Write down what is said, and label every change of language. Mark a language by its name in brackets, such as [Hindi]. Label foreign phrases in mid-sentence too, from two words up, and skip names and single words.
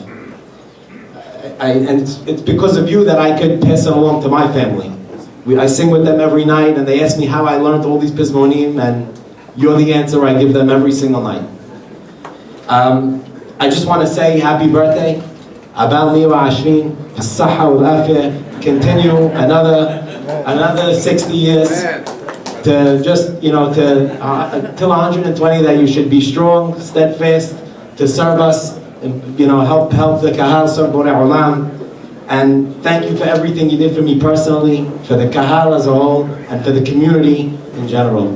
[English] And it's because of you that I could pass it along to my family. I sing with them every night, and they ask me how I learned all these pizmonim, and you're the answer I give them every single night. I just want to say happy birthday. [Arabic] أبادي وعشرين, الصحة والعافية. [English] Continue another 60 years to just, till 120 that you should be strong, steadfast, to serve us, and, help the kahal serve Borei Olam. And thank you for everything you did for me personally, for the kahal as a whole, and for the community in general.